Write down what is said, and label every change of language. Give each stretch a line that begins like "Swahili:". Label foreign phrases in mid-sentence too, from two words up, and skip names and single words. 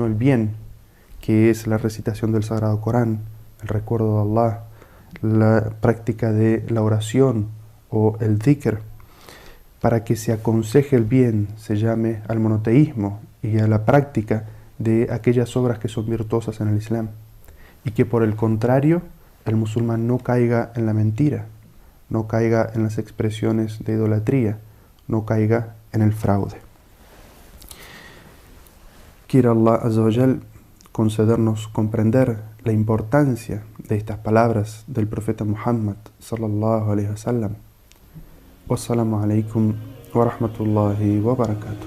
Spanish: el bien, que es la recitación del Sagrado Corán, el recuerdo de Allah, la práctica de la oración o el dhikr, para que se aconseje el bien, se llame al monoteísmo y a la práctica de aquellas obras que son virtuosas en el Islam, y que por el contrario el musulmán no caiga en la mentira, no caiga en las expresiones de idolatría, no caiga en el fraude. Quiera Allah
Arabic: عز وجل
Spanish: concedernos comprender la importancia de estas palabras del profeta Muhammad
Arabic: صلى الله عليه وسلم. والسلام عليكم ورحمة الله وبركاته.